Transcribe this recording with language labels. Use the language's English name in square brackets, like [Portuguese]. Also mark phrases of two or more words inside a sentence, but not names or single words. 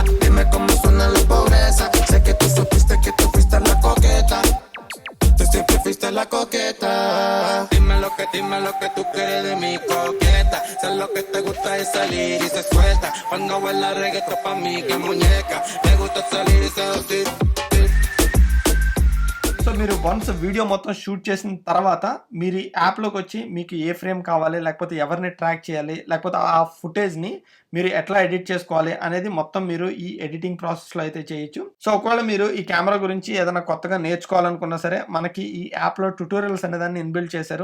[Spanish] Dime cómo suena la pobreza. Sé que tú supiste que tú fuiste la coqueta. Tú siempre fuiste la coqueta. Dime lo que tú quieres de mi coqueta. Sé lo que te gusta es salir y se suelta. Cuando baila reggaetón pa' mí que muñeca. Me gusta salir y seducir. [Telugu] సో మీరు [English] once video [Telugu] మొత్తం షూట్ చేసిన తర్వాత మీరు ఈ యాప్లోకి వచ్చి మీకు ఏ ఫ్రేమ్ కావాలి లేకపోతే ఎవరిని ట్రాక్ చేయాలి లేకపోతే ఆ ఫుటేజ్ని మీరు ఎట్లా ఎడిట్ చేసుకోవాలి అనేది మొత్తం మీరు ఈ [English] editing processlo [Telugu] అయితే చేయొచ్చు. సో ఒకవేళ మీరు ఈ కెమెరా గురించి ఏదైనా కొత్తగా నేర్చుకోవాలనుకున్నా సరే మనకి ఈ యాప్లో ట్యూటోరియల్స్ అనేదాన్ని ఇన్బిల్డ్ చేశారు.